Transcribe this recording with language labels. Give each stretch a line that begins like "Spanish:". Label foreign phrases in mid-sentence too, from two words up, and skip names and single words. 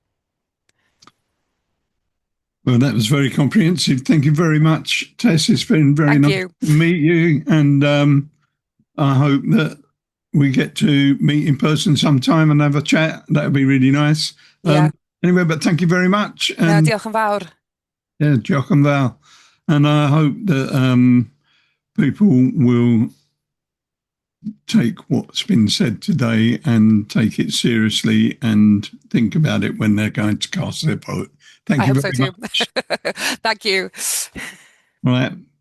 English: Well, that was very comprehensive. Thank you very much, Tess. It's been very Thank nice you. to meet you, and I hope that we get to meet in person sometime and have a chat. That would be really nice. Yeah. Anyway, but thank you very much. No, And
Welsh: diolch yn fawr. yeah, diolch yn fawr.
English: And I hope that people will take what's been said today and take it seriously and think about it when they're going to cast their vote. Thank you very much. Thank you. Right.